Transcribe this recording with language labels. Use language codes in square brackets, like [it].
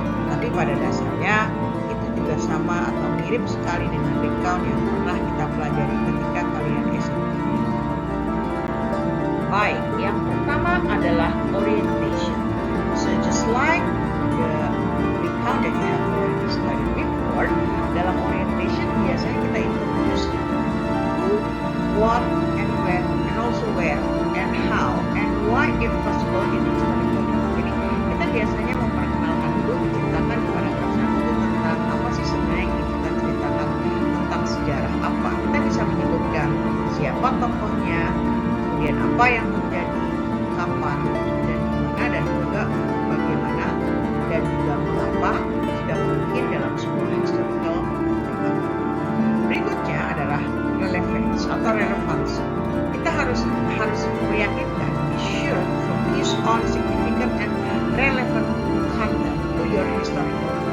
[id] Tapi pada dasarnya itu juga sama atau mirip sekali dengan recount yang pernah kita pelajari ketika kalian SMP. Baik, yang pertama adalah orientation. [en] So just like the recount that you have already studied before, [id] dalam orientation biasanya kita [en] introduce who, what, and when, and also where, and how, and why if possible in historical recount. [id] Jadi kita biasanya memperkenalkan dulu, menceritakan kepada paragraf 1 tentang apa sih sebenarnya yang kita ceritakan tentang sejarah apa. Kita bisa menyebutkan siapa tokohnya, kemudian apa yang terjadi, kapan, dan dimana, dan juga bagaimana, dan juga mengapa sudah mungkin dalam sebuah historical recount. Berikutnya adalah relevance atau relevansi. Kita harus meyakinkan, [en] be sure to focus on significant and relevant content to your historical.